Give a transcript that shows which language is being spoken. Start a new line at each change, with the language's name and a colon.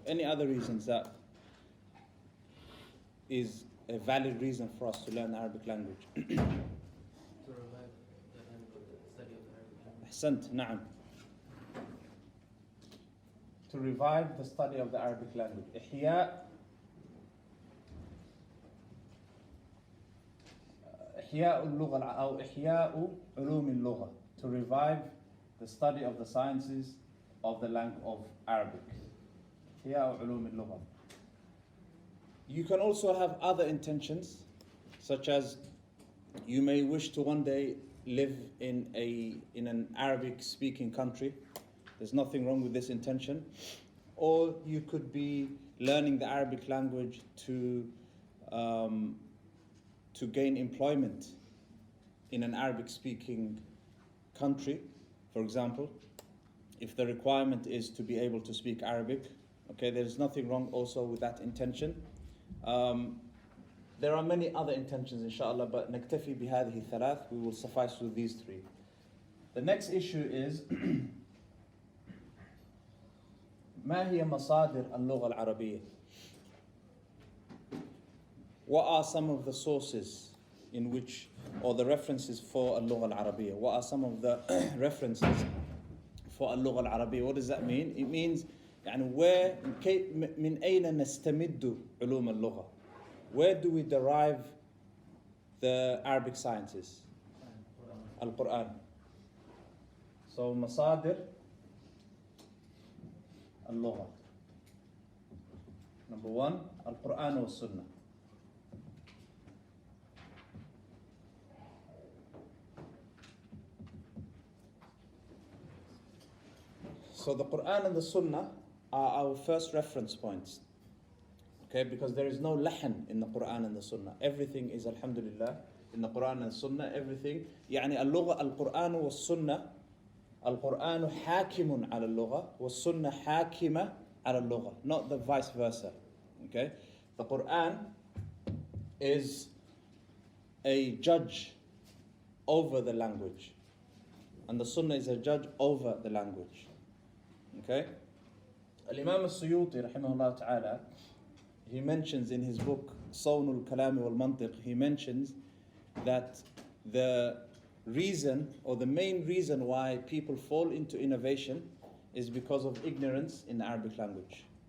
English: Any other reasons that is a valid reason for us to learn the Arabic language? To revive the study of the Arabic language.
Arabic: أحسنت, نعم.
English: To revive the study of the Arabic language.
Arabic: إحياء اللغة أو إحياء علوم اللغة.
English: To revive the study of the sciences of the language of Arabic.
Arabic: إحياء علوم اللغة.
English: You can also have other intentions, such as you may wish to one day live in an Arabic-speaking country. There's nothing wrong with this intention. Or you could be learning the Arabic language to gain employment in an Arabic-speaking country. For example, if the requirement is to be able to speak Arabic, okay, there is nothing wrong also with that intention. There are many other intentions, inshallah, but نكتفي بهذه الثلاث. We will suffice with these three. The next issue is ما هي مصادر اللغة العربية? What are some of the sources in which, or the references for اللغة العربية? What are some of the references for اللغة العربية? What does that mean?
Arabic: It means يعني where من أين نستمد علوم اللغة?
English: Where do we derive the Arabic sciences? Al-Quran.
Arabic: So مصادر اللغة.
English: Number one, Al-Quran والسنة. So the Quran and the Sunnah are our first reference points. Okay, because there is no lahan in the Quran and the Sunnah. Everything is alhamdulillah in the Quran and Sunnah. Everything.
Arabic: يعني اللغة القرآن والسنة. القرآن حاكم على اللغة والسنة حاكمة على اللغة.
English: Not the vice versa. Okay, the Quran is a judge over the language, and the Sunnah is a judge over the language. Okay, Al-Imam al-Suyuti rahimahullah ta'ala, he mentions in his book Sawnul Kalami wal Mantiq, he mentions that the reason or the main reason why people fall into innovation is because of ignorance in the Arabic language.